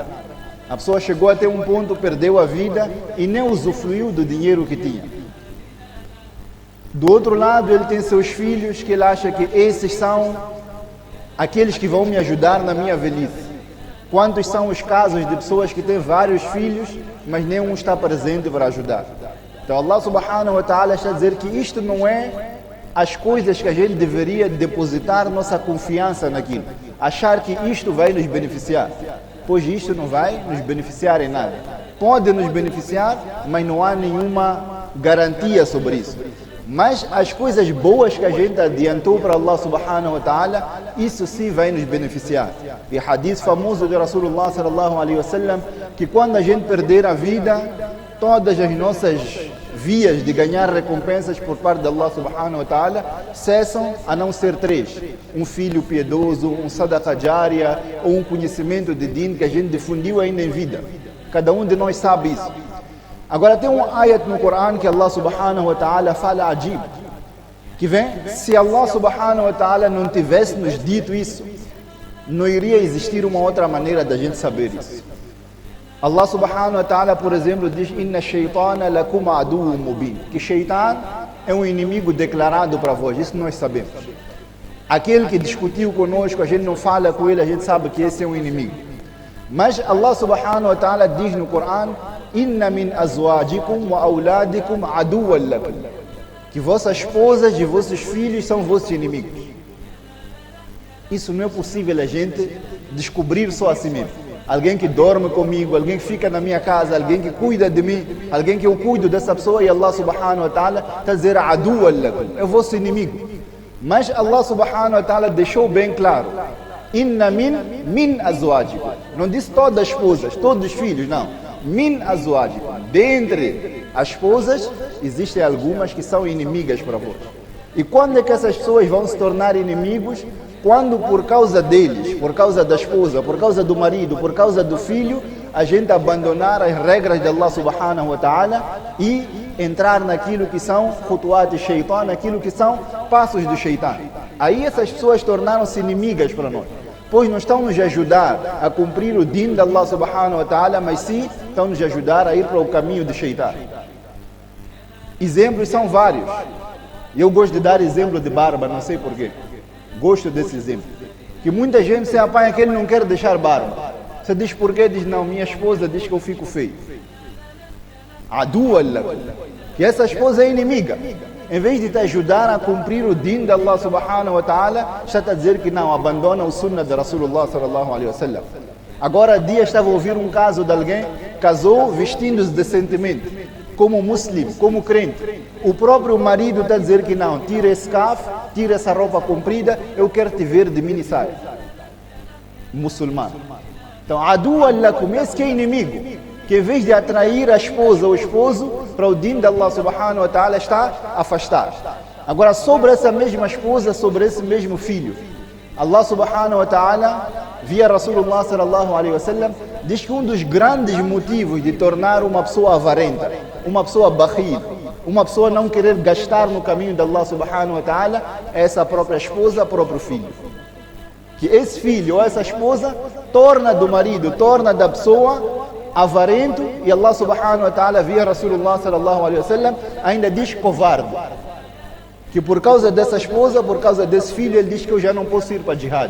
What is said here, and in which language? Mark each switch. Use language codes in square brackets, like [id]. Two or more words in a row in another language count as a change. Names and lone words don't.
[pt] A pessoa chegou até um ponto, perdeu a vida e nem usufruiu do dinheiro que tinha. Do outro lado, ele tem seus filhos que ele acha que esses são aqueles que vão me ajudar na minha velhice. Quantos são os casos de pessoas que têm vários filhos, mas nenhum está presente para ajudar? Então [ar] الله سبحانه وتعالى [pt] está a dizer que isto não é as coisas que a gente deveria depositar nossa confiança naquilo. Achar que isto vai nos beneficiar. Pois isto não vai nos beneficiar em nada. Pode nos beneficiar, mas não há nenhuma garantia sobre isso. Mas as coisas boas que a gente adiantou para [ar] الله سبحانه وتعالى, [pt] isso sim vai nos beneficiar. E hadith famoso de [ar] رسول الله صلى الله عليه وسلم, [pt] que quando a gente perder a vida, todas as nossas vias de ganhar recompensas por parte de [ar] الله سبحانه وتعالى [pt] cessam, a não ser 3. Um filho piedoso, um [ar] صدقة جارية [pt] ou um conhecimento de din que a gente difundiu ainda em vida. Cada um de nós sabe isso. Agora tem um ayat no Corão que [ar] الله سبحانه وتعالى [pt] fala ajib, que vem, se [ar] الله سبحانه وتعالى [pt] não tivesse nos dito isso, não iria existir uma outra maneira da gente saber isso. [ar] الله سبحانه وتعالى, [pt] por exemplo, diz: [ar] إن الشيطان لكم عدو مبين, [pt] que shaitan é um inimigo declarado para vós. Isso nós sabemos. Aquele que discutiu conosco, a gente não fala com ele, a gente sabe que esse é um inimigo. Mas [ar] الله سبحانه وتعالى [pt] diz no Corão: [ar] إن من أزواجكم وأولادكم عدوا لكم, [pt] que vossas esposas e vossos filhos são vossos inimigos. Isso não é possível a gente descobrir só assim mesmo. Alguém que dorme comigo, alguém que fica na minha casa, alguém que cuida de mim, alguém que eu cuido dessa pessoa, e [ar] الله سبحانه وتعالى [pt] está a dizer [ar] عدوا لكم, [pt] é vosso inimigo. Mas [ar] الله سبحانه وتعالى [pt] deixou bem claro [ar] إن من أزواجكم. [pt] Não disse todas as esposas, todos os filhos, não. [ar] من أزواجكم. [pt] Dentre as esposas, existem algumas que são inimigas para vós. E quando é que essas pessoas vão se tornar inimigos? Quando por causa deles, por causa da esposa, por causa do marido, por causa do filho, a gente abandonar as regras de [ar] الله سبحانه وتعالى [pt] e entrar naquilo que são khutuat de shaitan, naquilo que são passos do shaitan. Aí essas pessoas tornaram-se inimigas para nós, pois não estão nos ajudar a cumprir o din de [ar] الله سبحانه وتعالى, [pt] mas sim estão nos ajudar a ir para o caminho do shaitan. Exemplos são vários. Eu gosto de dar exemplo de barba, não sei porquê. Gosto desse exemplo. Que muita gente se apanha que ele não quer deixar barba. Você diz porquê? Diz, não, minha esposa diz que eu fico feio. [ar] عدو الله. [pt] Que essa esposa é inimiga. Em vez de te ajudar a cumprir o din de [ar] الله سبحانه وتعالى, [pt] está a dizer que não, abandona o sunnah de [ar] رسول الله صلى الله عليه وسلم. [pt] Agora há dias estava a ouvir um caso de alguém, casou vestindo-se decentemente, como muslim, como crente. O próprio marido está a dizer que não, tira esse caf, tira essa roupa comprida, eu quero te ver de mini saia. Muçulmano. Então, [ar] عدو لكم, [pt] esse que é inimigo, que em vez de atrair a esposa ou o esposo para o din de [ar] الله سبحانه وتعالى, [pt] está a afastar. Agora, sobre essa mesma esposa, sobre esse mesmo filho, [ar] الله سبحانه وتعالى, [pt] via [ar] رسول الله صلى الله عليه وسلم, [pt] diz que um dos grandes motivos de tornar uma pessoa avarenta, uma pessoa bakhil, uma pessoa não querer gastar no caminho de [ar] الله سبحانه وتعالى, [pt] é essa própria esposa, próprio filho. Que esse filho ou essa esposa torna do marido, torna da pessoa avarento, e [ar] الله سبحانه وتعالى, [pt] via [ar] رسول الله صلى الله عليه وسلم, [pt] ainda diz covarde. Que por causa dessa esposa, por causa desse filho, ele diz que eu já não posso ir para jihad.